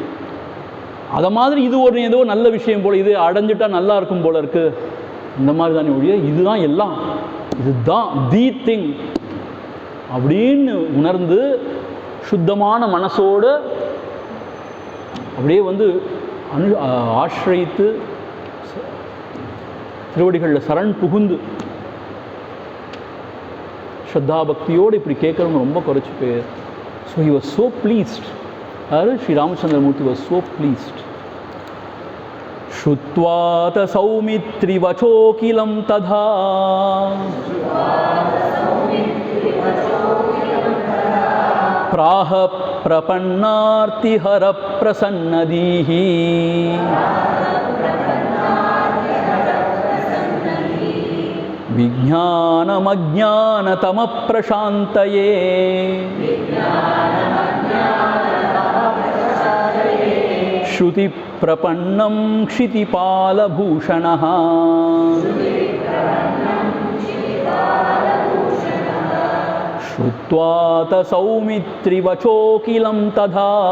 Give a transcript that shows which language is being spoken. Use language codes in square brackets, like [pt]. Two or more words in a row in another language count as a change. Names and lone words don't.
[ta] அதை மாதிரி இது ஒரு ஏதோ நல்ல விஷயம் போல், இது அடைஞ்சிட்டா நல்லா இருக்கும் போல இருக்குது, இந்த மாதிரி தானே ஒழிய இதுதான் எல்லாம், இதுதான் [en] the thing [ta] அப்படின்னு உணர்ந்து சுத்தமான மனசோடு அப்படியே ஆශ්ரயித்து திருவடிகளில் சரண் புகுந்து ஸ்ரத்தா பக்தியோடு இப்படி கேட்குறவங்க ரொம்ப குறைச்சி பேர். [en] So he was so pleased. அதாவது ஸ்ரீ ராமச்சந்திரமூர்த்தி was so pleased. [sa] श्रुत्वा सौमित्रिवचोऽखिलं तथा प्राह प्रपन्नार्तिहरप्रसन्नदीः विज्ञानमज्ञानतमप्रशान्तये श्रुतिप्रपन्नं क्षितिपालभूषणः श्रुत्वा सौमित्रिवचोऽखिलं तथा